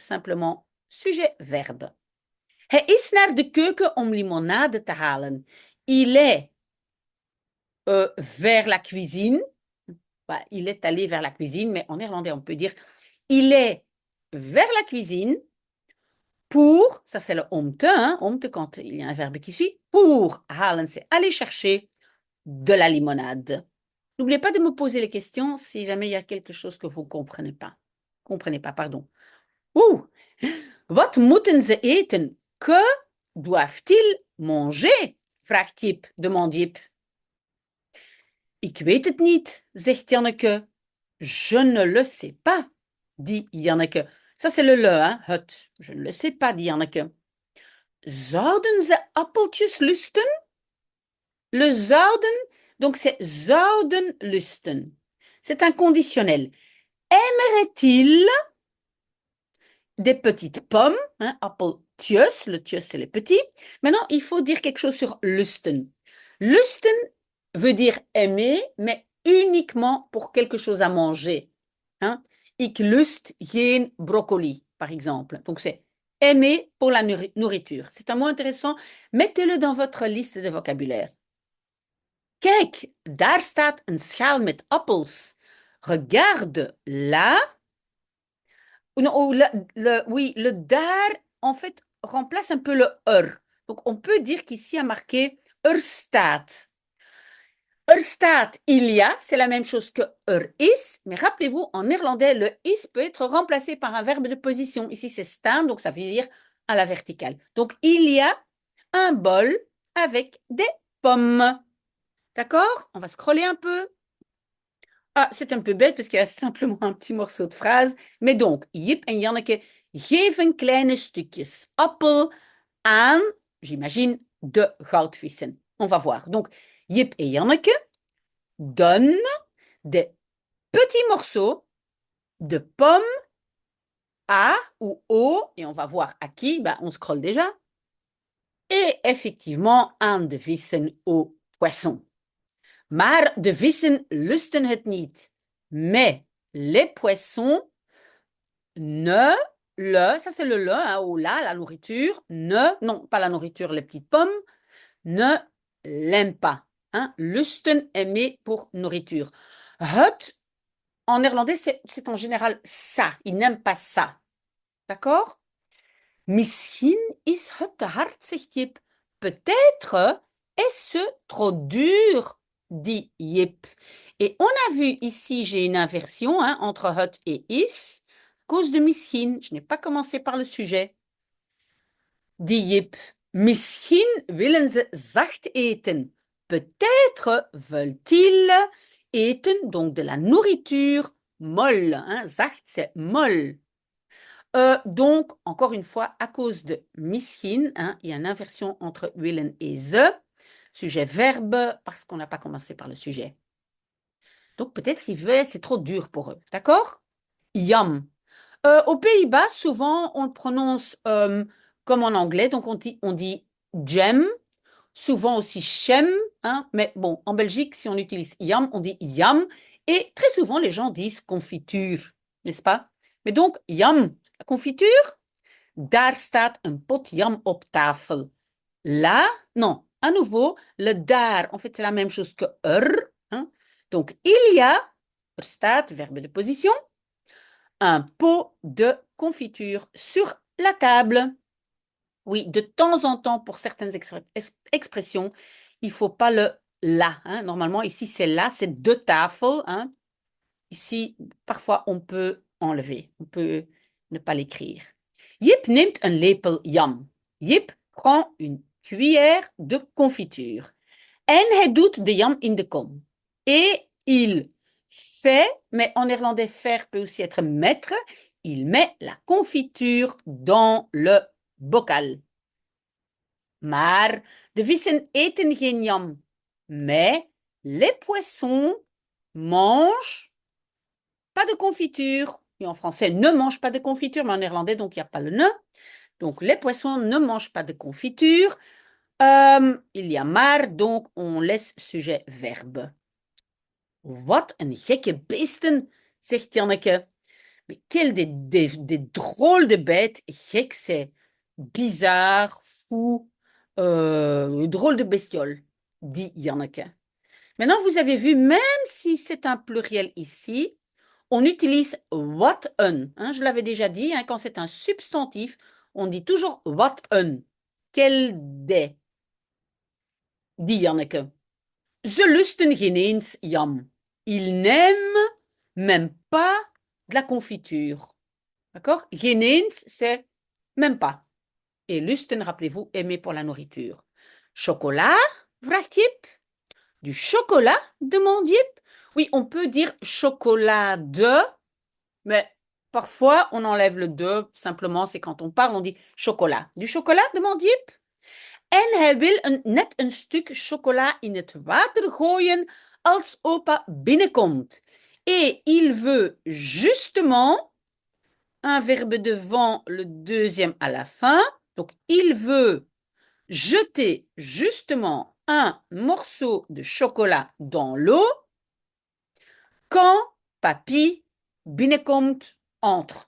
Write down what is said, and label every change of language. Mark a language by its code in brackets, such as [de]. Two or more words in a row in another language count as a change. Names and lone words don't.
[fr] Simplement sujet, verbe. [nl] Hij is naar de keuken om limonade te halen. [fr] Il est vers la cuisine. Il est allé vers la cuisine, mais en néerlandais, on peut dire il est vers la cuisine pour, ça c'est le omte, hein, omte quand il y a un verbe qui suit, pour halen, c'est aller chercher de la limonade. N'oubliez pas de me poser les questions si jamais il y a quelque chose que vous ne comprenez pas. Comprenez pas, pardon. [nl] Wat moeten ze eten? [fr] Que doivent-ils manger? [nl] Vraagt Jip, [fr] demande Jip. [nl] Ik weet het niet, zegt Janneke. [fr] Je ne le sais pas, dit Janneke. Ça, c'est le hein, het. Je ne le sais pas, dit Janneke. [nl] Zouden ze appeltjes lusten? [fr] Le zouden, donc c'est zouden lusten. C'est un conditionnel. Aimerait-il des petites pommes, hein, appeltjes, le tjes c'est les petits. Maintenant, il faut dire quelque chose sur lusten. Lusten veut dire aimer, mais uniquement pour quelque chose à manger. Hein. [nl] Ik lust geen brocoli, [fr] par exemple. Donc, c'est aimer pour la nourriture. C'est un mot intéressant. Mettez-le dans votre liste de vocabulaire. [nl] Kijk, daar staat een schaal met appels. [fr] Regarde là. Non, oui, le daar, en fait, remplace un peu le Donc, on peut dire qu'ici, il y a marqué staat. Staat, il y a, c'est la même chose que is, mais rappelez-vous, en néerlandais, le is peut être remplacé par un verbe de position. Ici, c'est staan, donc ça veut dire à la verticale. Donc, il y a un bol avec des pommes. D'accord? On va scroller un peu. Ah, c'est un peu bête parce qu'il y a simplement un petit morceau de phrase. Mais donc, [nl] Jip en Janneke geven kleine stukjes appel aan, [fr] j'imagine, [nl] de goudvissen. [fr] On va voir. Donc, Jip et Janneke donnent des petits morceaux de pommes à ou au, et on va voir à qui, ben, on scrolle déjà, et effectivement [nl] aan de vissen [fr] aux poissons. [nl] Maar de vissen lusten het niet. [fr] Mais les poissons ne ça c'est le hein, ou la nourriture, non, pas la nourriture, les petites pommes, ne l'aiment pas. Hein. Lusten, aimer pour nourriture. Het, en néerlandais, c'est en général ça. Ils n'aiment pas ça. D'accord? [nl] Misschien is het te hard, zegt Jip. [fr] Peut-être est-ce trop dur, dit Jip. Et on a vu ici, j'ai une inversion hein, entre het et is, à cause de misschien. Je n'ai pas commencé par le sujet. Dit Jip. [nl] Misschien willen ze zacht eten. [fr] Peut-être veulent-ils eten, donc de la nourriture molle. Hein. Zacht, c'est molle. Donc, encore une fois, à cause de miskin, hein, il y a une inversion entre willen et ze, sujet-verbe, parce qu'on n'a pas commencé par le sujet. Donc, peut-être qu'il veut, c'est trop dur pour eux. D'accord? Yam. Aux Pays-Bas, souvent, on le prononce comme en anglais, donc on dit jam, souvent aussi shem, hein, mais bon, en Belgique, si on utilise yam, on dit yam, et très souvent, les gens disent confiture, n'est-ce pas? Mais donc, yam, la confiture, [nl] daar staat een pot yam op tafel. [fr] Là, non, à nouveau, le daar, en fait, c'est la même chose que hein. Donc, il y a, staat, verbe de position, un pot de confiture sur la table. Oui, de temps en temps, pour certaines expressions, il ne faut pas le là. Hein. Normalement, ici, c'est là, c'est [nl] de tafel. [fr] Hein. Ici, parfois, on peut enlever. On peut ne pas l'écrire. [nl] Jip neemt een lepel jam. [fr] Jip prend une cuillère de confiture. [nl] En hij doet de jam in de kom. [fr] Et il fait, mais en néerlandais, faire peut aussi être mettre, il met la confiture dans le bocal. [nl] Maar de vissen eten geen jam. [fr] Mais les poissons mangent pas de confiture. Et en français, ne mange pas de confiture, mais en néerlandais, donc il n'y a pas le ne. Donc, les poissons ne mangent pas de confiture. Il y a maar, donc on laisse sujet-verbe. [nl] Wat een gekke beesten, zegt Janneke. [fr] Mais quel des drôles de bêtes. Gek, c'est bizarre, fou, drôle de bestiole, dit Janneke. Maintenant, vous avez vu, même si c'est un pluriel ici, on utilise [nl] wat een. [fr] Hein, je l'avais déjà dit, hein, quand c'est un substantif, on dit toujours [nl] wat een. [fr] Quel des, dit Janneke. [nl] Ze lusten geen eens jam. [fr] Ils n'aiment même pas de la confiture. D'accord? [nl] Geen eens, [fr] c'est même pas. Et lusten, rappelez-vous, aimer pour la nourriture. [nl] Chocolat, vraagt Jip. [fr] Du chocolat, demande Jip. Oui, on peut dire chocolat de, mais parfois on enlève le de, simplement c'est quand on parle, on dit chocolat. Du chocolat, demande Jip. [nl] En hij wil net een stuk chocola in het water gooien als opa binnenkomt. [fr] Et il veut justement un verbe devant le deuxième à la fin. Donc, il veut jeter justement un morceau de chocolat dans l'eau quand papy binnenkomt entre.